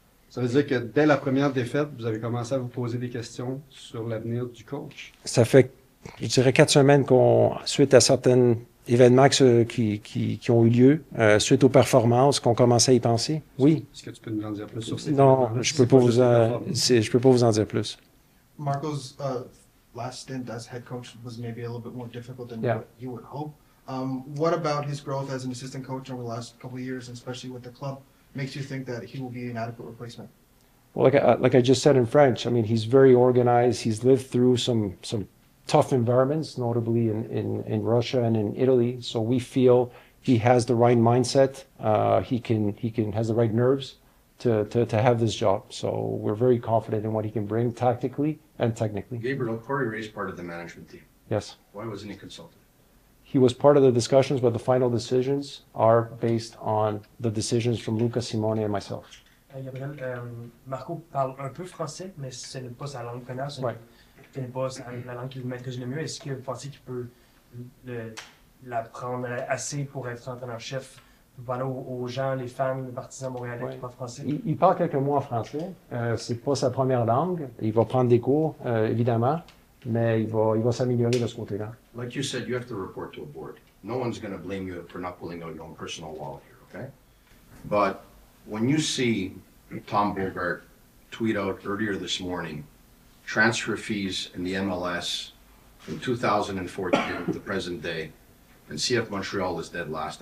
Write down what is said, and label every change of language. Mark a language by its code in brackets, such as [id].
[fr] Ça veut dire que dès la première défaite, vous avez commencé à vous poser des questions sur l'avenir du coach. Ça fait, je dirais, 4 semaines suite à certains événements qui ont eu lieu, suite aux performances, qu'on commençait à y penser. Oui. Est-ce que tu peux nous en dire plus sur ces Non, je peux pas vous en dire plus. [en] Marco's last stint as head coach was maybe a little bit more difficult than what you would hope. What about his growth as an assistant coach over the last couple of years, especially with the club, makes you think that he will be an adequate replacement? Well, like I just said in French, I mean, he's very organized. He's lived through some tough environments, notably in Russia and in Italy. So we feel he has the right mindset. He has the right nerves to have this job. So we're very confident in what he can bring tactically and technically. Gabriel, Corey Ray's part of the management team. Yes. Why wasn't he consulted? He was part of the discussions, but the final decisions are based on the decisions from Luca Simone and myself. [fr] Gabriel, Marco parle un peu français, mais ce n'est pas sa langue première, ce n'est pas la langue qu'il maîtrise le mieux. Est-ce que vous pensez qu'il peut l'apprendre assez pour être entraîneur-chef, pour parler aux gens, les fans, les partisans montréalais qui parlent français? Il parle quelques mots en français. C'est pas sa première langue. Il va prendre des cours, évidemment, mais il va s'améliorer de ce côté-là. [en] Like you said, you have to report to a board. No one's going to blame you for not pulling out your own personal wallet here, okay? But when you see Tom Bogart tweet out earlier this morning, transfer fees in the MLS from 2014 to the present day, and CF Montreal is dead last.